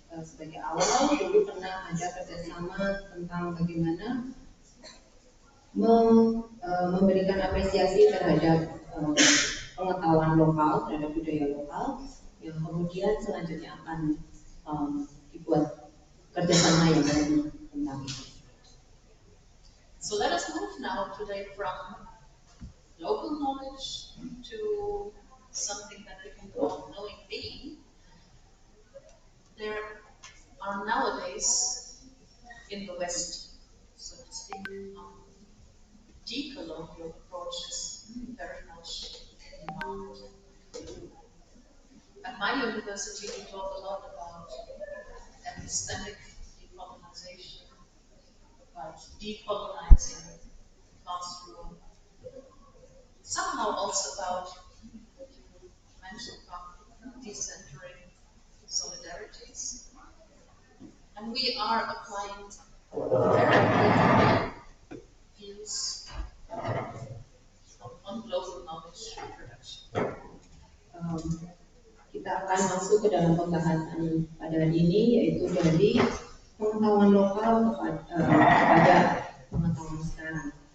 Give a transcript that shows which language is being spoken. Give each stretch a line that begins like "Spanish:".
Indonesian: Sebagai awal, dulu pernah ada kerjasama tentang bagaimana memberikan apresiasi terhadap pengetahuan lokal, terhadap budaya lokal, yang kemudian selanjutnya akan dibuat kerjasama yang lain tentang itu.
English: So let us move now today from local knowledge to something that we can call knowing being. There are nowadays in the West, so to speak, decolonial approaches very much in demand. At my university, we talk a lot about epistemic decolonization, about decolonizing the classroom, somehow also about, you mentioned, decentering solidarities. And we are applying very views on global knowledge production.
Indonesian: Kita akan masuk ke dalam pembahasan pada hari ini, yaitu dari pengetahuan lokal kepada pengetahuan sekarang.